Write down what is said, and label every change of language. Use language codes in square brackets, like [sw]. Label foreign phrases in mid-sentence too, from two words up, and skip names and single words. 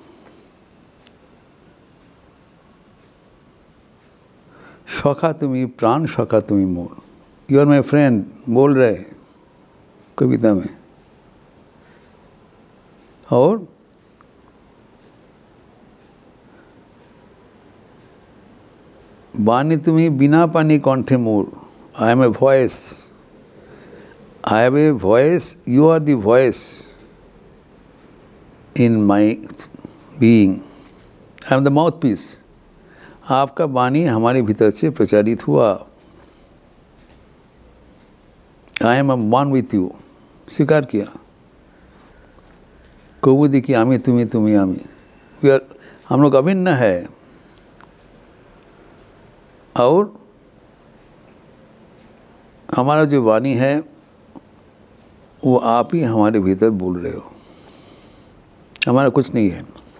[bn] সখা তুমি প্রাণ সখা তুমি মোর, [en] you are my friend [hi] बोल रहे कविता में। [en] और [bn] বাণী তুমি বিনা পানি কণ্ঠে মোর, [en] I am a voice, I have a voice, You are the voice in my being, I am the mouth piece. [hi] आपका वाणी हमारे भीतर से प्रचारित हुआ। [en] I am one with you, [hi] स्वीकार किया। [bn] কভু দেখিয়ে আমি তুমি তুমি আমি, [hi] हम लोग अभिन्न है। और हमारा जो वाणी है वो आप ही हमारे भीतर बोल रहे हो, हमारा कुछ नहीं है।